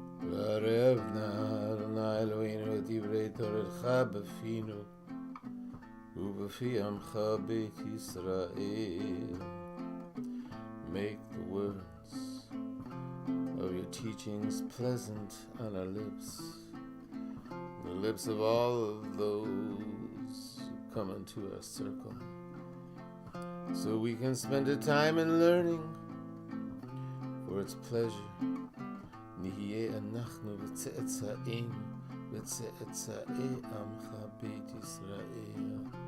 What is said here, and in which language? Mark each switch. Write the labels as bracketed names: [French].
[Hebrew] וערבנה אדוני אלוהינו את דברי תורתך בפינו ובפי עמך בית ישראל. [English] Make the words of your teachings pleasant on our lips, the lips of all of those who come into our circle, so we can spend a time in learning for its pleasure. [Hebrew] נהיה אנחנו וצאצאים וצאצאי עמך בית ישראל.